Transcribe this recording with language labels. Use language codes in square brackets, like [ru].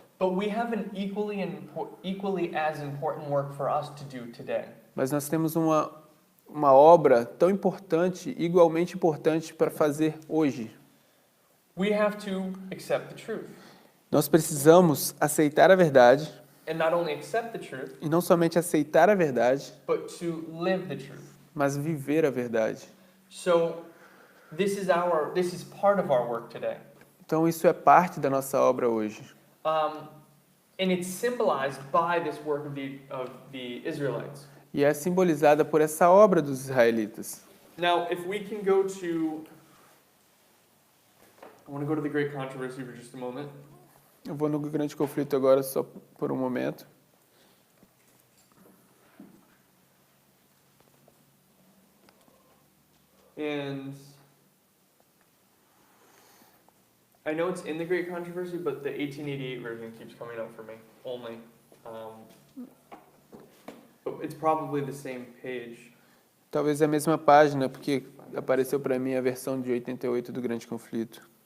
[en] but we have an equally as important work for us to do today. [pt] mas nós temos uma obra tão importante, igualmente importante para fazer hoje. [en] We have to accept the truth. [pt] Nós precisamos aceitar a verdade [en] and not only accept the truth, [pt] e não somente aceitar a verdade, [en] but to live the truth. [pt] mas viver a verdade. [en] So this is part of our work today. [pt] Então isso é parte da nossa obra hoje. [en] And it's symbolized by this work of the Israelites. [pt] E é simbolizada por essa obra dos israelitas. [en] Now, if we can go to, I want to go to the Great Controversy for just a moment. [pt] Eu vou no grande conflito agora só por um momento. [en] And I know it's in the Great Controversy, but the 1888 version keeps coming up for me only. But it's probably the same page. [pt] Talvez a mesma página, porque apareceu para mim a versão de 88 do grande conflito.